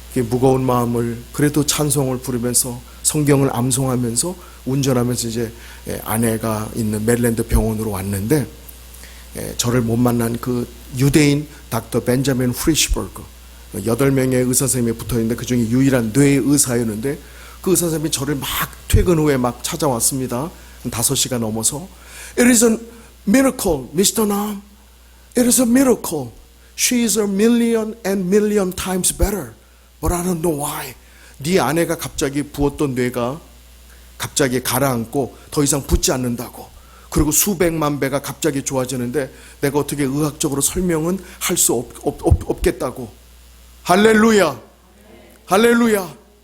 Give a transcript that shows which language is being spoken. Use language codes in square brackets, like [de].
[ko] 무거운 마음을 그래도 찬송을 부르면서 성경을 암송하면서 운전하면서 이제 아내가 있는 메릴랜드 병원으로 왔는데 저를 못 만난 그 유대인 닥터 벤자민 프리시버그 8명의 의사 선생님이 붙어있는데 그중에 유일한 뇌 의사였는데 그 의사 선생님이 저를 막 퇴근 후에 막 찾아왔습니다. 5시가 넘어서 [en] It is a miracle, Mr. Nam. It is a miracle. She is a million and million times better. But I don't know why. [ko] 네 아내가 갑자기 부었던 뇌가 갑자기 가라앉고 더 이상 붓지 않는다고. 그리고 수백만 배가 갑자기 좋아지는데 내가 어떻게 의학적으로 설명은 할 수 없겠다고. 할렐루야. 할렐루야.